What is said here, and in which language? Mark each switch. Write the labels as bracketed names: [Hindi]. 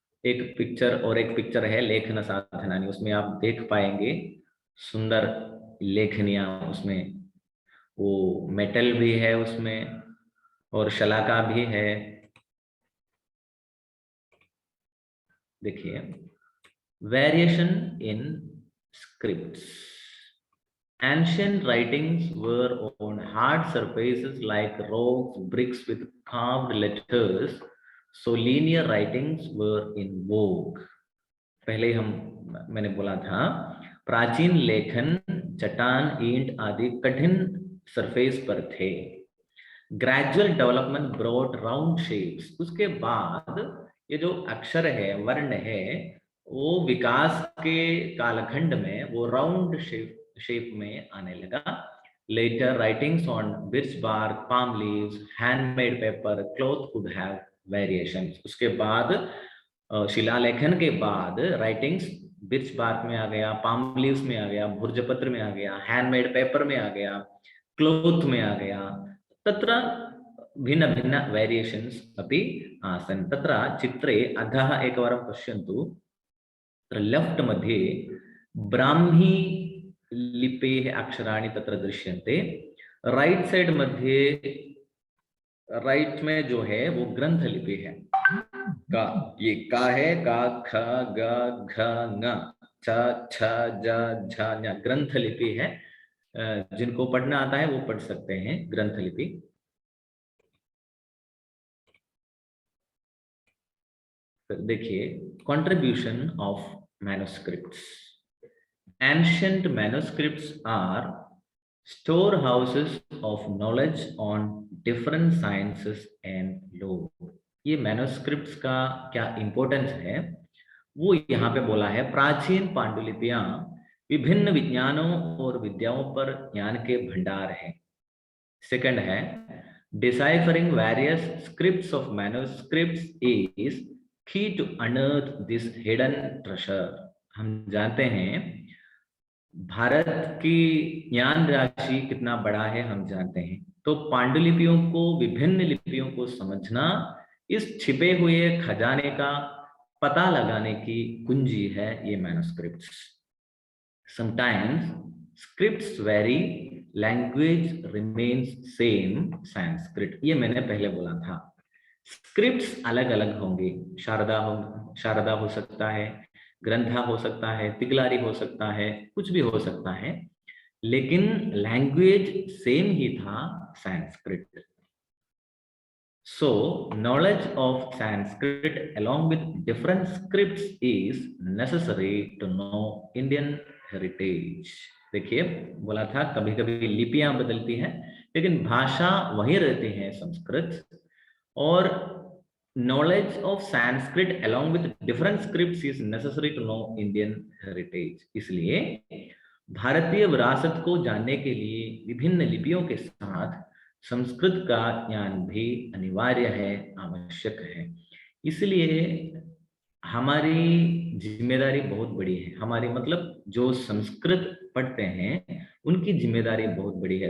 [Hindi] एक पिक्चर और एक पिक्चर है लेखन साधनानि, उसमें आप देख पाएंगे सुंदर लेखनियां, उसमें वो मेटल भी है उसमें और शलाका भी है। [English] देखिए, variation in scripts. Ancient writings were on hard surfaces like rocks, bricks with carved letters, so linear writings were in vogue. [Hindi] पहले मैंने बोला था प्राचीन लेखन चट्टान, ईंट आदि कठिन सरफेस पर थे। [English] gradual development brought round shapes, [Hindi] उसके बाद ये जो अक्षर है, वर्ण है, वो विकास के कालखंड में वो राउंड शेप में आने लगा। [English] Later writings on birch bark, palm leaves, handmade paper, cloth could have variations। [Hindi] उसके बाद शिलालेखन के बाद राइटिंग्स birch bark में आ गया, palm leaves में आ गया, भुर्जपत्र में आ गया, हैंडमेड पेपर में आ गया, क्लोथ में आ गया। [Sanskrit] तत्र भिन्न भिन्न वेरिएशन्स अपि आसन्। तत्र चित्रे अधः एकवारं पश्यन्तु। तत्र लेफ्ट मध्ये ब्राह्मी लिपेः अक्षराणि तत्र दृश्यन्ते। [Hindi] राइट साइड मध्ये राइट में जो है वो ग्रंथ लिपि है। का, ये का है, का, ख, ग, घ, ङ, छ, छ, ज, झ, ञ ग्रंथ लिपि है। जिनको पढ़ना आता है वो पढ़ सकते हैं ग्रंथ लिपि। [English] देखिए contribution of manuscripts. Ancient manuscripts are storehouses of knowledge on different sciences and law। [Hindi] ये मैन्युस्क्रिप्ट्स का क्या इंपॉर्टेंस है वो यहाँ पे बोला है। प्राचीन पांडुलिपियां विभिन्न विज्ञानों और विद्याओं पर ज्ञान के भंडार हैं। [English] Second है deciphering various scripts of manuscripts is key to unearth this hidden treasure. [Hindi] हम जानते हैं भारत की ज्ञान राशि कितना बड़ा है हम जानते हैं, तो पांडुलिपियों को, विभिन्न लिपियों को समझना इस छिपे हुए खजाने का पता लगाने की कुंजी है ये manuscripts. [English] Sometimes scripts vary, language remains same Sanskrit. [Hindi] ये मैंने पहले बोला था, स्क्रिप्ट्स अलग अलग होंगे। शारदा हो सकता है, ग्रंथा हो सकता है, तिगलारी हो सकता है, कुछ भी हो सकता है, लेकिन लैंग्वेज सेम ही था, Sanskrit. [English] So knowledge of Sanskrit along with different scripts is necessary to know Indian heritage। [Hindi] देखिए बोला था कभी कभी लिपियां बदलती हैं लेकिन भाषा वही रहती है संस्कृत। [English] और knowledge of Sanskrit along with different scripts is necessary to know Indian heritage। [Hindi] इसलिए भारतीय विरासत को जानने के लिए विभिन्न लिपियों के साथ संस्कृत का ज्ञान भी अनिवार्य है, आवश्यक है। इसलिए हमारी जिम्मेदारी बहुत बड़ी है। हमारी मतलब जो संस्कृत पढ़ते हैं उनकी जिम्मेदारी बहुत बड़ी है।